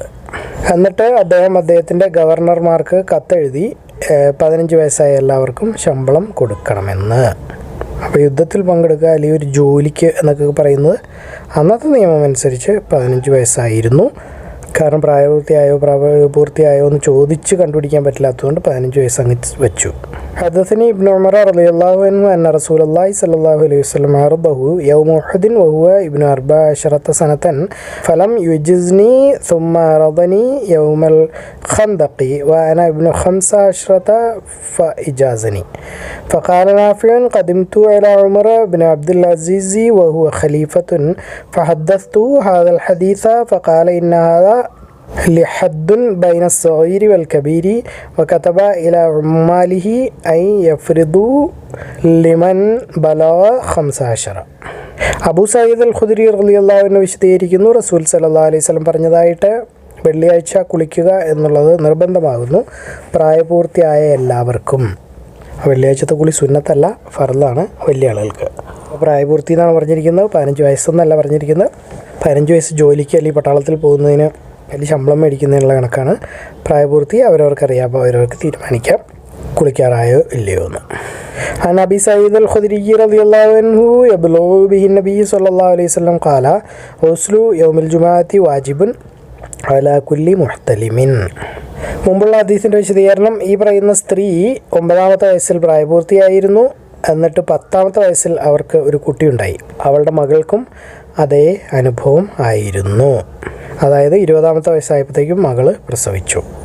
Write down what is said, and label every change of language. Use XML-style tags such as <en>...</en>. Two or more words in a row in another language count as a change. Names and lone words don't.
<ml>എന്നിട്ട് അദ്ദേഹത്തിൻ്റെ ഗവർണർമാർക്ക് കത്തെഴുതി 15 വയസ്സായ എല്ലാവർക്കും ശമ്പളം കൊടുക്കണമെന്ന്. അപ്പോൾ യുദ്ധത്തിൽ പങ്കെടുക്കുക അല്ലെങ്കിൽ ഒരു ജോലിക്ക് എന്നൊക്കെ പറയുന്നത് അന്നത്തെ നിയമം അനുസരിച്ച് 15 വയസ്സായിരുന്നു. കാരണം പ്രായപൂർത്തിയായോ എന്ന് ചോദിച്ച് കണ്ടുപിടിക്കാൻ പറ്റില്ലാത്തതുകൊണ്ട് 15 വയസ്സ് അങ്ങ് വെച്ചു.</ml> <ar>حدثني ابن عمر رضي الله عنه أن رسول الله صلى الله عليه وسلم عرضه يوم أحد وهو ابن 14 سنة فلم يجزني ثم عرضني يوم الخندق وأنا ابن 15 فإجازني. فقال نافع قدمت على عمر بن عبد العزيز وهو خليفة فحدثته هذا الحديث فقال إن هذا لحد بين الصغير والكبير وكتب إلى عماله أن يفرضوا لمن بلغ 15.</ar> <ml>അബൂ സഈദ് അൽ ഖുദരി</ml> <ar>رضي الله عنه</ar> <ml>വിശദീകരിക്കുന്നു, റസൂൽ</ml> <ar>صلى الله عليه وسلم</ar> <ml>പറഞ്ഞതായിട്ട് വെള്ളിയാഴ്ച കുളിക്കുക എന്നുള്ളത് നിർബന്ധമാകുന്നു പ്രായപൂർത്തിയായ എല്ലാവർക്കും. വെള്ളിയാഴ്ചത്തെ കുളി സുന്നത്തല്ല, ഫർളാണ് വലിയ ആളുകൾക്ക്. പ്രായപൂർത്തി എന്നാണ് പറഞ്ഞിരിക്കുന്നത്, 15 വയസ്സെന്നല്ല പറഞ്ഞിരിക്കുന്നത്. 15 വയസ്സ് ജോലിക്ക് അല്ലെങ്കിൽ പട്ടാളത്തിൽ പോകുന്നതിന് അല്ലെങ്കിൽ ശമ്പളം മേടിക്കുന്നതിനുള്ള കണക്കാണ്. പ്രായപൂർത്തി അവരവർക്കറിയാം, അപ്പോൾ അവരവർക്ക് തീരുമാനിക്കാം കുളിക്കാറായോ ഇല്ലയോ എന്ന്.</ml> <ar>عن أبي سعيد الخدري رضي الله عنه يبلغ به النبي صلى الله عليه وسلم قال غسل يوم الجمعة واجب على كل محتلم.</ar> <ml>മുമ്പുള്ള ഹദീസിൻ്റെ വിശദീകരണം, ഈ പറയുന്ന സ്ത്രീ 9ാമത്തെ വയസ്സിൽ പ്രായപൂർത്തിയായിരുന്നു. എന്നിട്ട് 10ാമത്തെ വയസ്സിൽ അവർക്ക് ഒരു കുട്ടിയുണ്ടായി. അവളുടെ മകൾക്കും അതേ അനുഭവം ആയിരുന്നു. അതായത് 20ാമത്തെ വയസ്സായപ്പോഴത്തേക്കും മകൾ പ്രസവിച്ചു.</ml>